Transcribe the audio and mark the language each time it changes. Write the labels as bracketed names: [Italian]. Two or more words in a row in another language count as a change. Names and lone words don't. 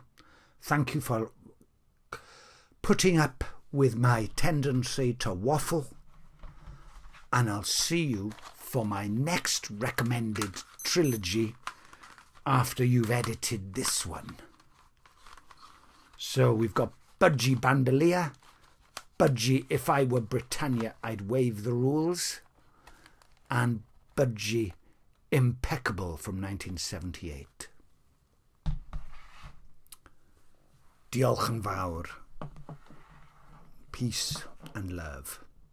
[English] Thank you for putting up with my tendency to waffle, and I'll see you for my next recommended trilogy after you've edited this one. So we've got Budgie Bandolier, Budgie If I Were Britannia I'd Waive the Rules, and Budgie Impeccable from 1978. [Welsh] Diolch yn fawr. [English] Peace and love.